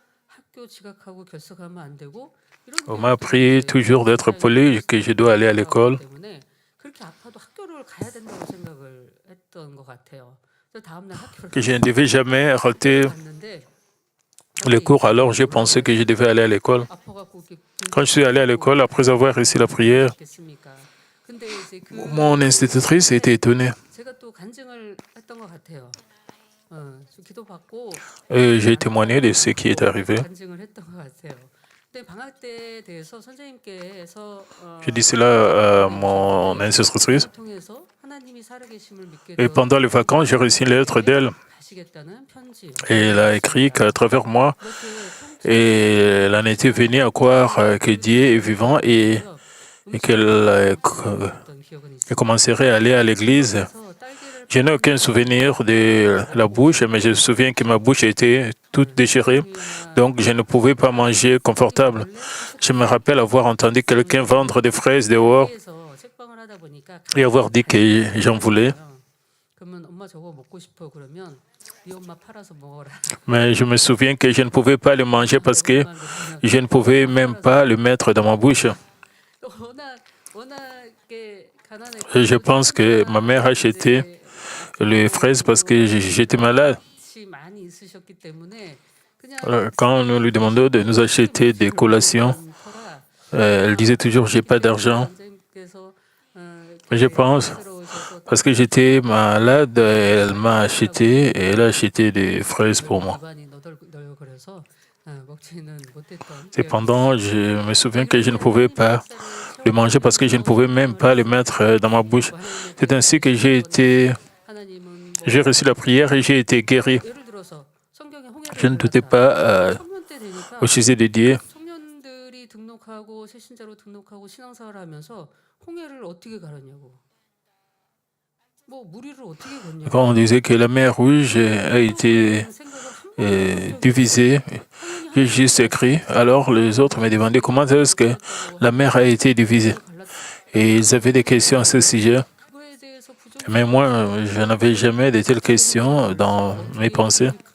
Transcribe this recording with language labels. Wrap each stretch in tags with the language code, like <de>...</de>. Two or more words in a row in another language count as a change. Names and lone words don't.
<ko>학교 지각하고 결석하면 안 되고 이런</ko> <fr>On</fr> <ko>게</ko> <fr>m'a appris toujours d'être poli, que je dois aller à l'école,</fr> <ko>때문에 그렇게 아파도 학교를 가야 된다고 생각을 했던 것 같아요. 그래서 다음 날 학교를</ko> <fr>que je ne devais jamais rater</fr> <ko>갔는데</ko> <fr>les cours. Alors j'ai pensé que je devais aller à l'école.</fr> <ko>아파갖고 이렇게</ko> <fr>Quand je suis allé à l'école, après avoir réussi la prière,</fr> <ko>있겠습니까? 근데 이제 그</ko> <fr>mon institutrice était étonnée.</fr> <ko>제가 또 간증을 했던 것 같아요. 좀 기도받고</ko> <fr>Et j'ai témoigné de ce qui est arrivé.</fr> <ko>간증을 했던 것 같아요. 근데 방학 때에 대해서 선생님께서</ko> <fr>J'ai dit cela à mon institutrice.</fr> <ko>통해서 하나님이 살아계심을 믿게</ko> <fr>Et pendant les vacances, j'ai reçu une lettre d'elle.</fr> <ko>가시겠다는 편지.</ko> <fr>Et elle a écrit qu'à travers moi,</fr> <ko>그렇게</ko> <fr>et elle en était venue à croire que Dieu est vivant et qu'elle</fr> <ko>어떤 기억은 있어요.</ko> <fr>commencerait à aller à l'église.</fr> <ko>그래서 딸기를</ko> <fr>Je n'ai aucun souvenir de la bouche, mais je me souviens que ma bouche était toute déchirée, donc je ne pouvais pas manger confortable. Je me rappelle avoir entendu quelqu'un vendre des fraises dehors</fr> <ko>에서 책방을 하다 보니까</ko> <fr>et avoir dit que j'en voulais.</fr> <ko>그러면 엄마 저거 먹고 싶어 그러면 네 엄마 팔아서 먹어라.</ko> <fr>Mais je me souviens que je ne pouvais pas le manger parce que je ne pouvais même pas le mettre dans ma bouche.</fr> <ko>워낙에</ko> <fr>Et je pense que ma mère a acheté les fraises parce que j'étais malade.</fr> <ko>많이 있으셨기 때문에</ko> <fr>Quand nous lui demandons de nous acheter des collations, elle disait toujours j'ai pas d'argent. Je pense, parce que j'étais malade, elle m'a acheté et elle a acheté des fraises pour moi. Cependant, je me souviens que je ne pouvais pas le manger parce que je ne pouvais même pas le mettre dans ma bouche. C'est ainsi que j'ai reçu la prière et j'ai été guéri. Je ne doutais pas au sujet de Dieu.</fr> <ko>청년들이 등록하고 새신자로 등록하고 신앙생활을 하면서 홍해를 어떻게 갈았냐고. 뭐 무리를 어떻게 걷냐고.</ko> <fr>Quand on disait que la mer Rouge a été divisée, j'ai juste écrit. Alors les autres me demandaient comment est-ce que la mer a été divisée. Et ils avaient des questions à ce sujet. Mais moi, je n'avais jamais de telles questions dans mes pensées.</fr>